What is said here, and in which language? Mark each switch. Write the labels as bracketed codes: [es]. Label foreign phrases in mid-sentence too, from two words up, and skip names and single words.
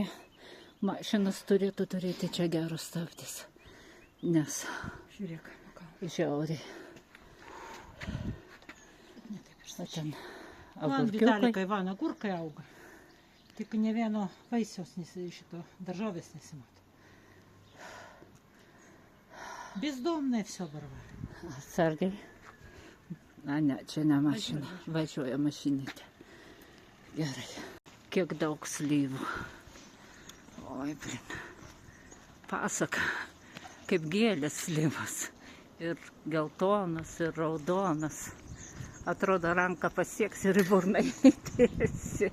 [lt] Mašinas turėtų turėti čia gerus stabdys. Nes Žiūrėk. žiauriai. O ten Man agurkiukai. Vitalikai Ivano agurkai auga. Tik ne vieno vaisiaus šito daržovės nesimato. [ru] Бездомное все Барвара. [lt] Atsargiai. A, ne, čia ne mašina. Važiuoja mašinėtė. Gerai. Kiek daug slyvų. Oi, blin. Pasaka. Kaip gėlės slyvas. Ir geltonas, ir raudonas. Atrodo, ranką pasieksi ir į burną įdėsi.